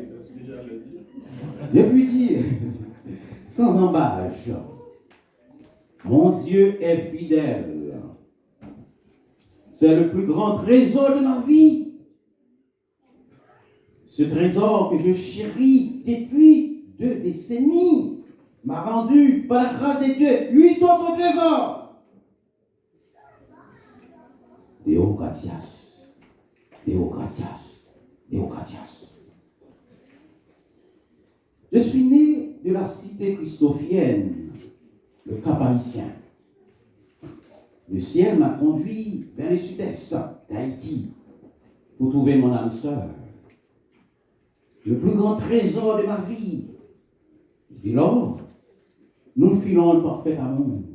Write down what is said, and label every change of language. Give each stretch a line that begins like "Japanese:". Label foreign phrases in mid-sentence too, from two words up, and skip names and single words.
French: Je puis dire, sans embâche, mon Dieu est fidèle. C'est le plus grand trésor de ma vie. Ce trésor que je chéris depuis 2 décennies m'a rendu, par la grâce de Dieu, 8 autres trésors.
Latin: Deo gratias. Deo gratias. Deo gratias.
French: Je suis né de la cité christophienne, le Cap-Haïtien. Le ciel m'a conduit vers le sud-est d'Haïti pour trouver mon âme sœur. Le plus grand trésor de ma vie Et là, nous filons un parfait amour.